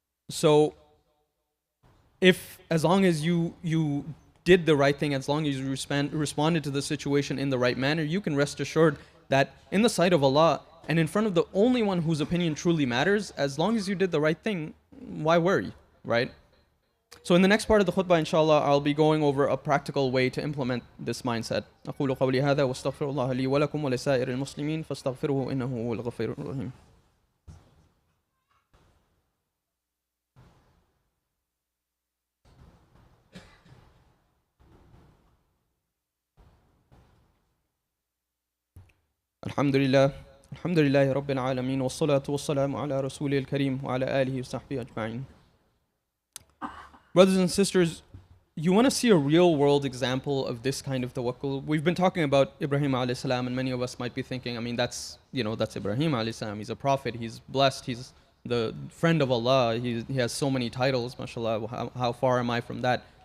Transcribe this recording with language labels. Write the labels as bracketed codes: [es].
[en] So, as long as you did the right thing, as long as you responded to the situation in the right manner, you can rest assured that in the sight of Allah and in front of the only one whose opinion truly matters, as long as you did the right thing, why worry, right? So in the next part of the khutbah, inshallah, I'll be going over a practical way to implement this mindset. [ar] أقول قولي هذا واستغفر الله لي ولكم ولسائر المسلمين فاستغفروه إنه هو الغفور الرحيم. الحمد لله رب العالمين والصلاة والسلام على رسوله الكريم وعلى آله وصحبه أجمعين. [en] Brothers and sisters, you want to see a real world example of this kind of tawakkul. We've been talking about Ibrahim alayhi salam, and many of us might be thinking, I mean, that's Ibrahim alayhi salam. He's a prophet, he's blessed, he's the friend of Allah, he has so many titles, mashallah, how far am I from that?